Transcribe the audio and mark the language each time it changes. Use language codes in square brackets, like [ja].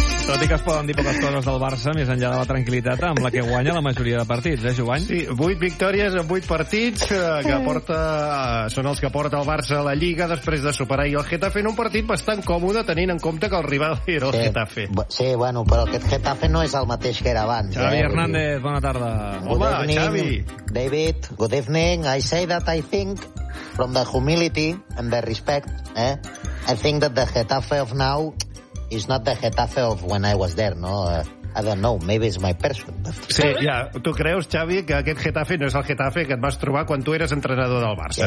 [ca] Tot i que es poden dir poques coses del Barça, més enllà de la tranquil·litat amb la que guanya la majoria de partits, eh, Jovany? Sí, 8 victòries en 8 partits que porta, són els que porta el Barça a la Lliga després de superar i el Getafe en un partit bastant còmode, tenint en compte que el rival era el Getafe. Sí, bueno, però aquest Getafe no és el mateix que era abans. Xavi Hernández, bona tarda. [en] Home, evening, Xavi. David, good evening. I say that I think from the humility and the respect, I think that the Getafe of now... It's not the Getafe of when I was there, no? I don't know, maybe it's my person. [ca] Sí, ja, tu creus, Xavi, que aquest Getafe no és el Getafe que et vas trobar quan tu eres entrenador del Barça,